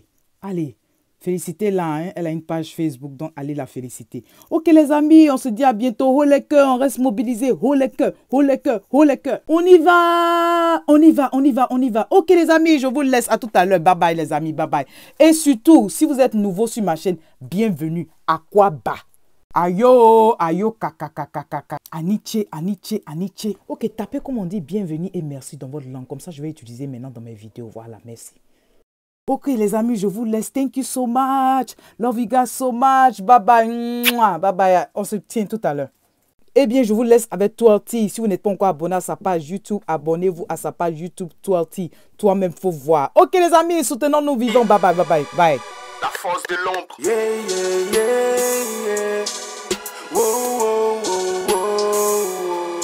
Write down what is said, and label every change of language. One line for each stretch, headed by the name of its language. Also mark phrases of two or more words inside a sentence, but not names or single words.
French: Allez, félicitez-la, hein? Elle a une page Facebook, donc allez la féliciter. Ok les amis, on se dit à bientôt. Haut les cœurs, on reste mobilisés. Haut les cœurs, haut les cœurs, haut les cœurs. On y va, on y va, on y va, on y va. Ok les amis, je vous laisse à tout à l'heure.
English: Bye bye
French: les amis,
English: bye bye.
French: Et surtout, si vous êtes nouveau sur ma chaîne, bienvenue à Kwaba. Ayo, ayo, kaka, kaka, kaka. Aniche, aniche, aniche. Ok, tapez comme on dit bienvenue et merci dans votre langue. Comme ça, je vais utiliser maintenant dans mes vidéos. Voilà, merci. Ok, les amis, je vous laisse.
English: Thank you so much. Love you guys so much. Bye bye. Bye bye.
French: On se tient tout à l'heure. Eh bien, je vous laisse avec Twalty. Si vous n'êtes pas encore abonné à sa page YouTube, abonnez-vous à sa page YouTube Twalty. Toi-même, faut voir. Ok, les amis, soutenons nos vivants.
English: Bye bye, bye bye, bye.
French: La force de l'ombre. Yeah, yeah, yeah, yeah. Wow, wow, wow, wow.